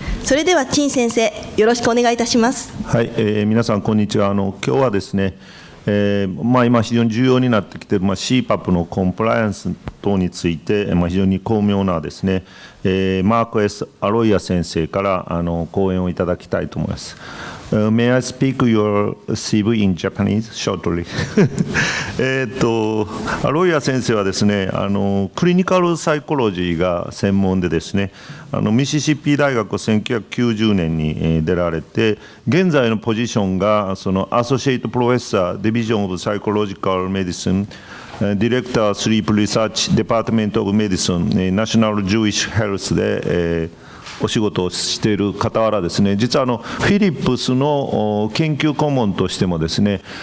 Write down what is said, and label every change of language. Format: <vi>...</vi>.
<ja>それでは陳先生、よろしくお願いいたします。はい、皆さんこんにちは。今日はですね、今非常に重要になってきている、CPAP のコンプライアンス等について、非常に巧妙なですね、マーク S. アロイア先生から講演をいただきたいと思います。</ja> <en>May I speak your CV in Japanese shortly?</en> <ja>アロイア先生はですね、クリニカルサイコロジーが専門でですね、ミシシッピ大学を1990年に出られて、現在のポジションがそのアソシエイトプロフェッサー、ディビジョンオブサイコロジカルメディシン、ディレクタースリープリサーチデパートメントオブメディシン、ナショナルジュイッシュヘルスで、お仕事をしている傍らですね、実はフィリップスの研究顧問としてもですね、</ja>